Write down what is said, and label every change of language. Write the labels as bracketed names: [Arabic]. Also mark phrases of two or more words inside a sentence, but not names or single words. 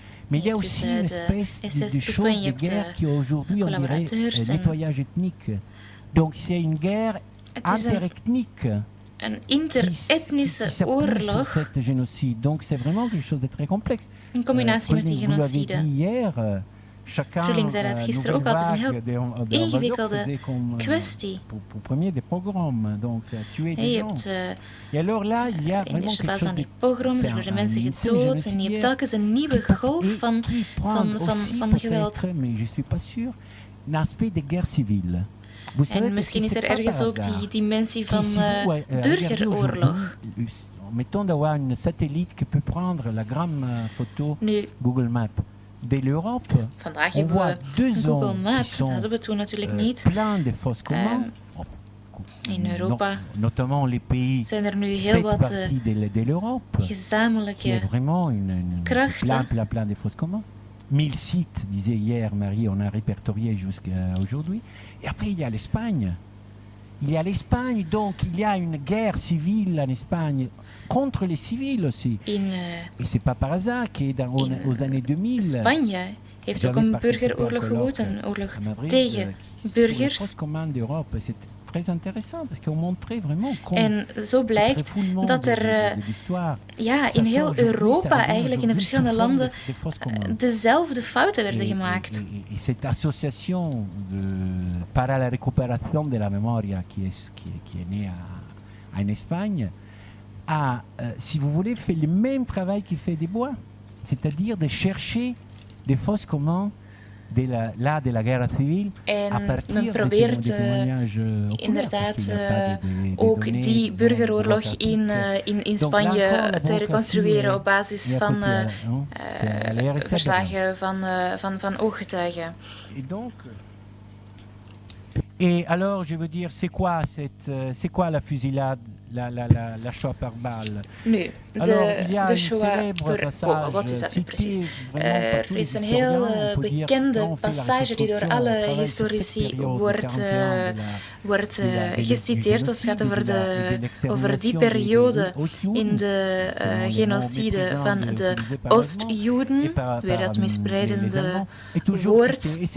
[French] Mais il y a aussi une espèce de chose de guerre qui aujourd'hui, on dirait, nettoyage ethnique. Donc c'est une guerre interethnique. [Dutch] Een inter-etnische oorlog. [French] Donc c'est vraiment quelque chose de très complexe. [Dutch] In combinatie met die genocide. Schulling zei dat gisteren ook al. Het is een heel ingewikkelde kwestie. Je hebt in eerste plaats aan die pogroms, er worden mensen gedood en je hebt telkens een nieuwe golf van geweld. En misschien is er ergens ook die dimensie van burgeroorlog. [French] Mettons d'avoir une satellite qui peut prendre la grande photo Google Maps de l'Europe. [Dutch] Vandaag hebben we Google Maps, dat hadden we toen natuurlijk niet. In Europa zijn er nu heel wat gezamenlijke krachten. [French] Mille sites, disait hier Marie, on a répertorié jusqu'à aujourd'hui. Et après, il y a l'Espagne. Il y a l'Espagne, donc il y a une guerre civile en Espagne contre les civils aussi. Et c'est pas par hasard qu'aux années 2000... [Dutch] Spanje heeft ook een burgeroorlog gewoed, een oorlog tegen burgers. [French] Très intéressant parce qu'on montrait vraiment [Dutch] en zo blijkt dat er in heel Europa eigenlijk in de verschillende landen dezelfde fouten werden gemaakt. [French] Cette association [Spanish] para la [French] récupération de la mémoire qui est née en Espagne a, si vous voulez, fait le même travail qu'il fait Desbois, c'est-à-dire de chercher des fosses communs de la [Spanish] guerra civil [Dutch] en men probeert inderdaad ook die burgeroorlog in Spanje te reconstrueren op basis van verslagen van ooggetuigen. [French] Et alors, je veux dire, c'est quoi la fusillade, la Shoah par balle? [Dutch] Nu, de Shoah per kogel, wat is dat nu precies? Er is een heel bekende passage die door alle historici wordt geciteerd als het gaat over die periode in de genocide van de Oost-Joden, weer dat misbreidende woord.